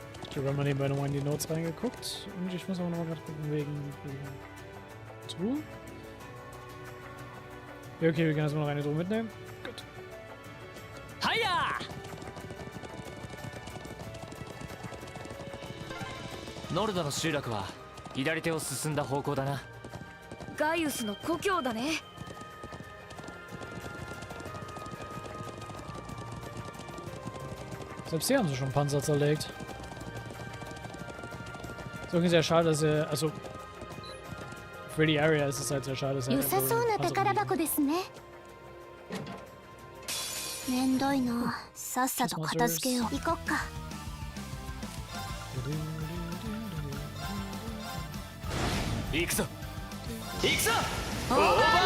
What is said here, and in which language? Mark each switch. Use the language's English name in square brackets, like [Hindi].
[German] Ich habe mal nebenbei nochmal in die Notes reingeguckt und ich muss auch nochmal gerade gucken wegen Truhe. Ja, okay, wir können erstmal noch eine Truhe mitnehmen. Gut. [Japanese] はいやノルドの集落は左手を進んだ方向だな。ガイウスの故郷だね。 [German] Selbst hier haben sie schon Panzer zerlegt. So sehr schade, dass er, also für die Area ist es halt sehr schade, dass er [Japanese] 良さそうな宝箱ですね。めんどいな。さっさと片付けよう。行こっか。行くぞ行くぞオーバーライ